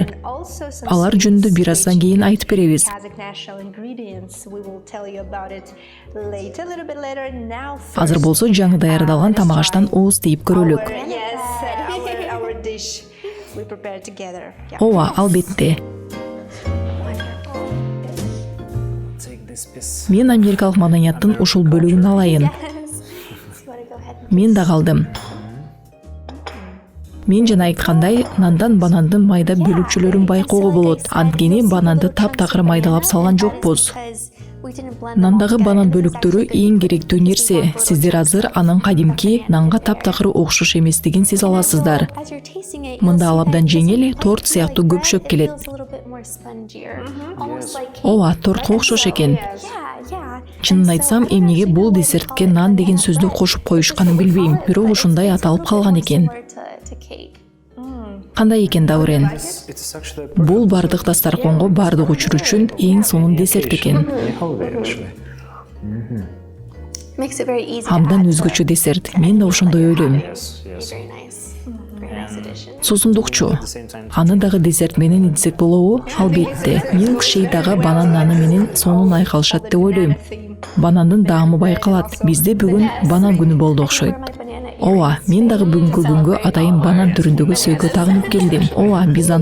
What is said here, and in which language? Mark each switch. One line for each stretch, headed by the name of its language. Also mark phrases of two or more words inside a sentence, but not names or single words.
Kyrgyz: Алар жөнүндө бир аздан кийин айтып беребиз. Азыр болсо жаңы даярдалган тамак аштан ооз тийип көрөлүк. Ооба, албетте.
English: Take this piece.
Kyrgyz: Мен америкалык маданияттын ушул бөлүгүн алайын.
English: Yes. You wanna go ahead and.
Kyrgyz: Мен да калдым. Мен жана айткандай, нандан банандын майда бөлүкчөлөрүн байкоого болот. Анткени бананды таптакыр майдалап салган жокпуз. Нандагы банан бөлүктөрү эң керектүү нерсе. Сиздер азыр анын кадимки нанга таптакыр окшош эместигин сезе аласыздар. Мында ал абдан жеңил, торт сыяктуу көпшөп келет. Ооба, тортко окшош экен. Чынын айтсам, эмнеге бул десертке нан деген сөздү кошуп коюшканын билбейм. Бирок ушундай аталып калган экен. Кандай экен Даурен?
English: It's actually
Kyrgyz: Бул бардык дасторконго бардык учур үчүн эң сонун десерт экен.
English: holiday actually. Makes it very easy. to
Kyrgyz: Абдан
English: add to
Kyrgyz: өзгөчө
English: it.
Kyrgyz: десерт. Мен да ошондой ойлойм.
English: Yes, yes. Very nice. Very nice addition.
Kyrgyz: Суусундукчу.
English: At the same time.
Kyrgyz: Аны дагы десерт менен идсек болобу? Албетте. Милкшейк дагы банан наны менен сонун айкалышат деп ойлойм. Банандын даамы байкалат. Бизде бүгүн банан күнү болду окшойт.
English: My banana
Kyrgyz: Ооба, мен дагы бүгүнкү күнгө атайын банан түрүндөгү сөйкө тагынып келдим.